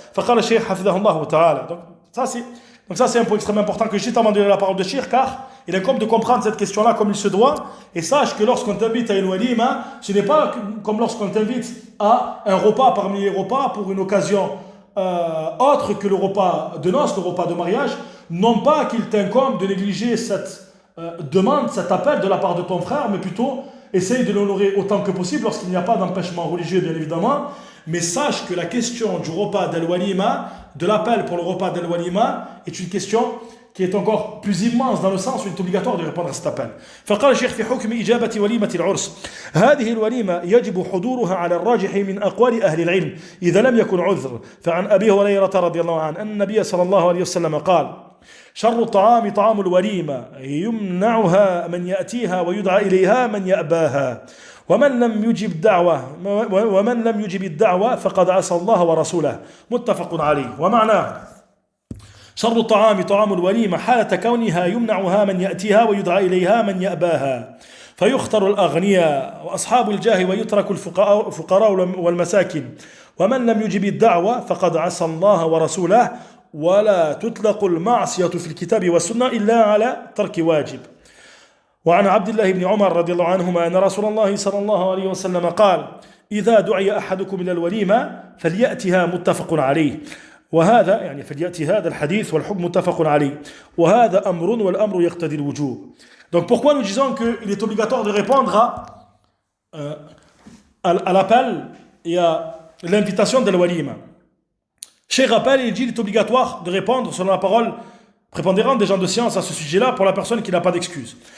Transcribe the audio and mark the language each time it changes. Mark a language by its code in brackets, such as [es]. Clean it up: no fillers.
[ar] Faqala Cheikh hafidhahullah ta'ala. [fr] Donc ça c'est un point extrêmement important que juste avant de donner la parole de Cheikh, car il incombe de comprendre cette question-là comme il se doit, et sache que lorsqu'on t'invite à al-walima, ce n'est pas comme lorsqu'on t'invite à un repas parmi les repas pour une occasion autre que le repas de noces, le repas de mariage, non pas qu'il t'incombe de négliger cette demande, cet appel de la part de ton frère, mais plutôt essaye de l'honorer autant que possible lorsqu'il n'y a pas d'empêchement religieux, bien évidemment. Mais sache que la question du repas d'Al-Walima, de l'appel pour le repas d'Al-Walima, est une question qui est encore plus immense dans le sens où il est obligatoire de répondre à cet appel. [ar] فقال الشيخ في حكم إجابة وليمة العرس هذه الوليمة يجب حضورها على الراجح من أقوال أهل العلم إذا لم يكن عذر فعن أبي هريرة رضي الله عنه أن النبي صلى الله عليه وسلم قال شر الطعام طعام الوليمة يمنعها من يأتيها ويدعى إليها من يأباها ومن لم يجب الدعوة فقد عصى الله ورسوله متفق عليه. ومعناه شر الطعام طعام الوليمة حالة كونها يمنعها من يأتيها ويدعى إليها من يأباها فيختار الأغنياء وأصحاب الجاه ويترك الفقراء والمساكين ومن لم يجب الدعوة فقد عصى الله ورسوله ولا تطلق المعصية في الكتاب والسنة إلا على ترك واجب. وعن عبد الله بن عمر رضي الله عنهما أن رسول الله صلى الله عليه وسلم قال إذا دعي أحدكم إلى الوليمة فليأتها متفق عليه. وهذا يعني فليأتي هذا الحديث والحكم متفق عليه وهذا أمر والأمر يقتضي الوجوب. [fr] Donc pourquoi nous disons qu'il est obligatoire de répondre à l'appel et à l'invitation de l'Walima? Cheikh rappelle, il dit qu'il est obligatoire de répondre selon la parole prépondérante des gens de science à ce sujet-là pour la personne qui n'a pas d'excuse.